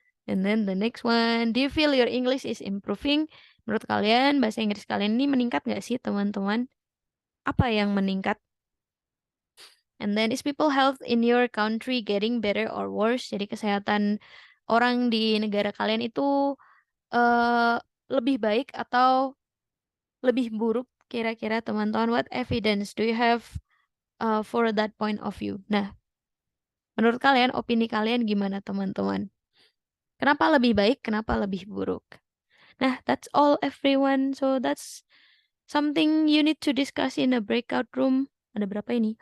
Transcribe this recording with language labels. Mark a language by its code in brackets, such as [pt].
[en] And then the next one, do you feel your English is improving? [id] Menurut kalian bahasa Inggris kalian ini meningkat nggak sih teman-teman? Apa yang meningkat? [en] And then is people health in your country getting better or worse? [id] Jadi kesehatan orang di negara kalian itu uh, lebih baik atau lebih buruk kira-kira teman-teman? [en] What evidence do you have for that point of view? [id] Nah, menurut kalian, opini kalian gimana teman-teman? Kenapa lebih baik? Kenapa lebih buruk? Nah, [en] that's all everyone. So that's something you need to discuss in a breakout room. [id] Ada berapa ini?